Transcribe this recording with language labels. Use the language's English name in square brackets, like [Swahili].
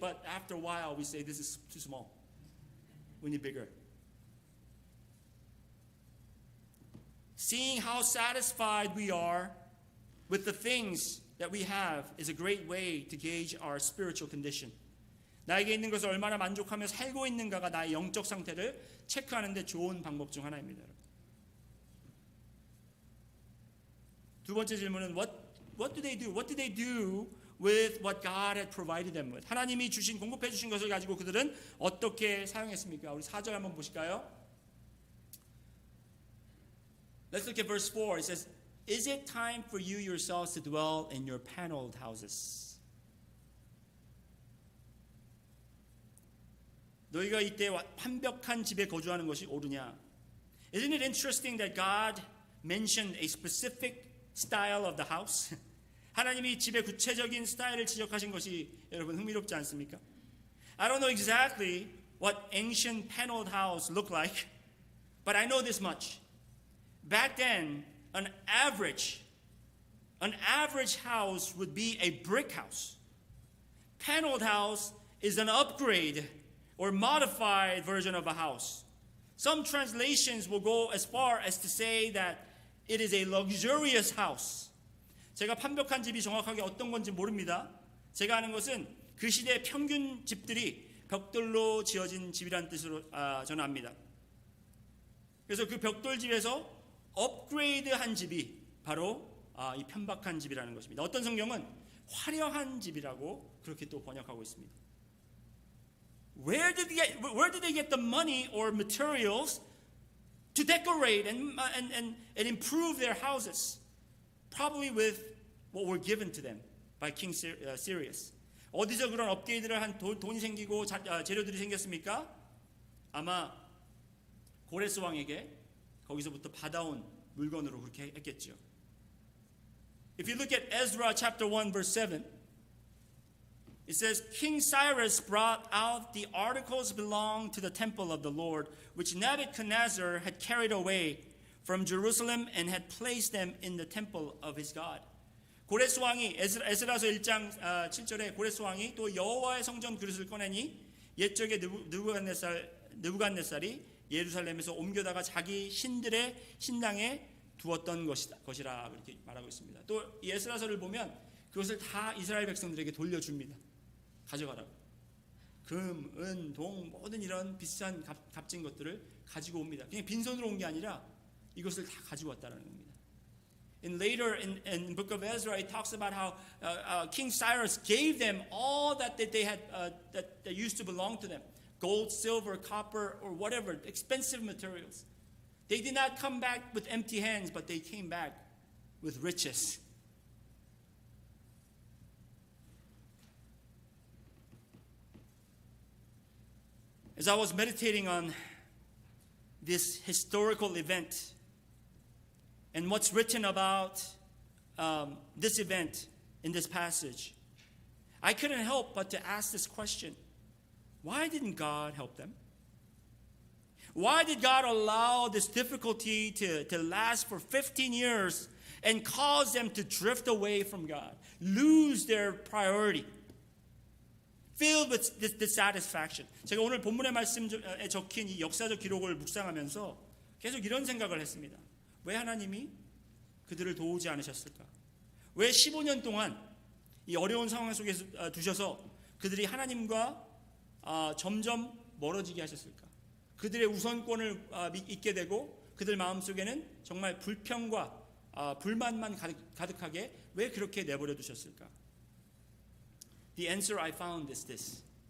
[English] But after a while we say, this is too small. We need bigger. Seeing how satisfied we are with the things that we have is a great way to gauge our spiritual condition. [Korean] 나에게 있는 것을 얼마나 만족하며 살고 있는가가 나의 영적 상태를 체크하는 데 좋은 방법 중 하나입니다. 두 번째 질문은 [English] what do they do? What did they do with what God had provided them with? [Korean] 하나님이 공급해 주신 것을 가지고 그들은 어떻게 사용했습니까? 우리 4절 한번 보실까요? [English] Let's look at verse 4. It says, Is it time for you yourselves to dwell in your paneled houses? [Korean] 너희가 이때 완벽한 집에 거주하는 것이 옳으냐? [English] Isn't it interesting that God mentioned a specific style of the house? [Korean] 하나님이 집의 구체적인 스타일을 지적하신 것이 여러분 흥미롭지 않습니까? [English] I don't know exactly what ancient paneled house looked like, but I know this much. Back then, an average house would be a brick house. Paneled house is an upgrade or modified version of a house. Some translations will go as far as to say that it is a luxurious house. [Korean] 제가 완벽한 집이 정확하게 어떤 건지 모릅니다. 제가 아는 것은 그 시대 평균 집들이 벽돌로 지어진 집이라는 뜻으로 저는 압니다. 그래서 그 벽돌집에서 업그레이드한 집이 바로 이 편박한 집이라는 것입니다. 어떤 성경은 화려한 집이라고 그렇게 또 번역하고 있습니다. [English] Where did they get the money or materials to decorate and improve their houses? Probably with what were given to them by King Cyrus. [Korean] 어디서 그런 업그레이드를 한 돈이 생기고 재료들이 생겼습니까? 아마 고레스 왕에게 거기서부터 받아온 물건으로 그렇게 했겠죠. [English] If you look at Ezra chapter 1 verse 7, it says, King Cyrus brought out the articles belonging to the temple of the Lord, which Nebuchadnezzar had carried away from Jerusalem and had placed them in the temple of his God. [Korean] 고레스 왕이 에스라서 1장 7절에 고레스 왕이 또 여호와의 성전 그릇을 꺼내니 옛적에 느부갓네살이 예루살렘에서 옮겨다가 자기 신들의 신당에 두었던 것이라 그렇게 말하고 있습니다. 또 이 에스라서를 보면 그것을 다 이스라엘 백성들에게 돌려줍니다. 가져가라고. 금, 은, 동 모든 이런 비싼 값진 것들을 가지고 옵니다. 그냥 빈손으로 온 게 아니라 이것을 다 가지고 왔다는 겁니다. [English] And later in Book of Ezra, it talks about how King Cyrus gave them all that they had that used to belong to them: gold, silver, copper, or whatever, expensive materials. They did not come back with empty hands, but they came back with riches. As I was meditating on this historical event and what's written about this event in this passage, I couldn't help but to ask this question. Why didn't God help them? Why did God allow this difficulty to last for 15 years and cause them to drift away from God, lose their priority, filled with dissatisfaction? [Korean] 제가 오늘 본문의 말씀에 적힌 이 역사적 기록을 묵상하면서 계속 이런 생각을 했습니다. 왜 하나님이 그들을 도우지 않으셨을까? 왜 15년 동안 이 어려운 상황 속에서 두셔서 그들이 하나님과 점점 멀어지게 하셨을까? 그들의 우선권을 잊게 되고 그들 마음속에는 정말 불평과 불만만 가득하게 왜 그렇게 내버려 두셨을까? [English] The answer I found is this.